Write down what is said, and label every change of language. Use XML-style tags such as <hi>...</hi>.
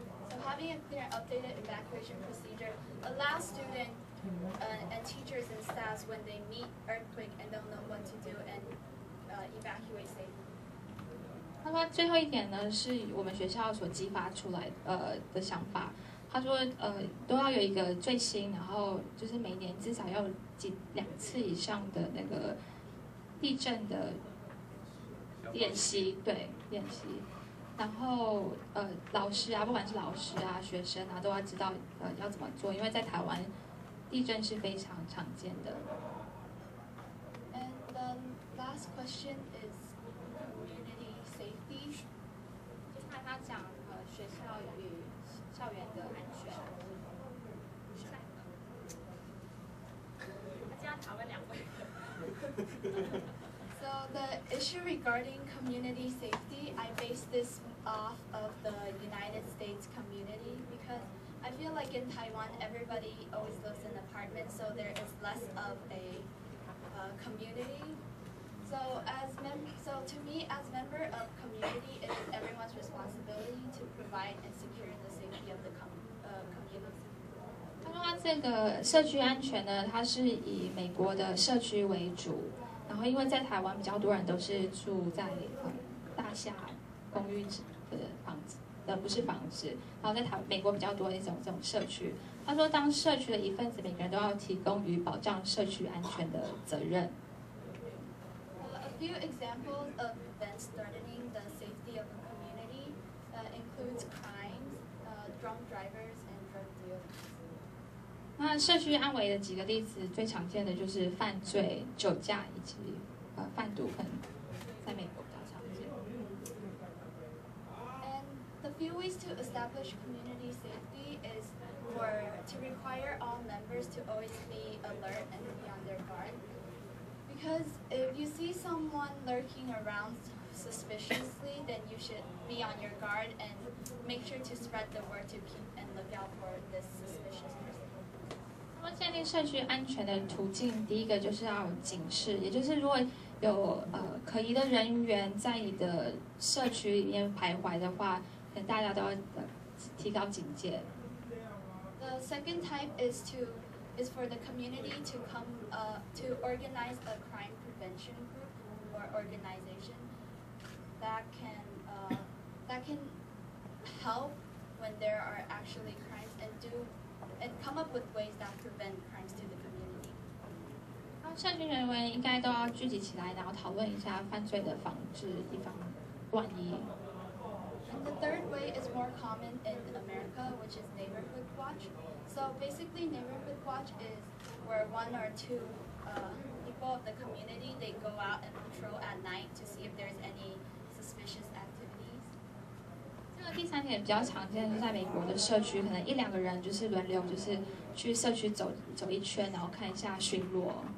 <en>So having a clear and updated evacuation procedure allows students and teachers and staffs when they meet earthquake and don't know what to do and evacuate safely.</en> <zh>他说最后一点呢，是我们学校所激发出来的想法。他说都要有一个最新，然后就是每年至少要2次以上的那个地震的练习，对练习。然后老师啊，不管是老师啊、学生啊，都要知道要怎么做，因为在台湾地震是非常常见的。</zh> <en>And the last question is community safety.</en> <zh>就是他讲学校与校园的安全。他今天讨论2位。</zh> <en>So the issue regarding community safety, I base this off of the United States community because I feel like in Taiwan everybody always lives in apartments, so there is less of a community. So to me, as member of community, it is everyone's responsibility to provide and secure the safety of the community.</en> <zh>他说这个社区安全呢，它是以美国的社区为主。然后，因为在台湾比较多人都是住在大厦公寓的房子。不是房子。然后在美国比较多这种社区。他说，当社区的一份子，每个人都要提供与保障社区安全的责任。</zh> <en>A few examples of events threatening the safety of a community includes crimes, drunk drivers, and drug dealers.</en> <zh>那社区安危的几个例子，最常见的就是犯罪、酒驾以及贩毒很在美国比较常见。</zh> <en>And the few ways to establish community safety is to require all members to always be alert and be on their guard. Because if you see someone lurking around suspiciously, then you should be on your guard and make sure to spread the word to keep and look out for this suspicious person.</en> <zh>那么建立社区安全的途径，第一个就是要有警示，也就是如果有可疑的人员在你的社区里面徘徊的话，可能大家都要提高警戒。</zh> <en>The second type is for the community to organize a crime prevention group or organization that can help when there are actually crimes and come up with ways that prevent crimes to the community.</en> <zh>社区人员应该都要聚集起来，然后讨论一下犯罪的防治，以防万一。</zh> <en>And the third way is more common in America, which is neighborhood watch. So basically, neighborhood watch is where one or two people of the community, they go out and patrol at night to see if there's any suspicious activities.</en> <zh>这个第三点比较常见，就是在美国的社区，可能一两个人就是轮流，就是去社区走一圈，然后看一下巡逻。</zh>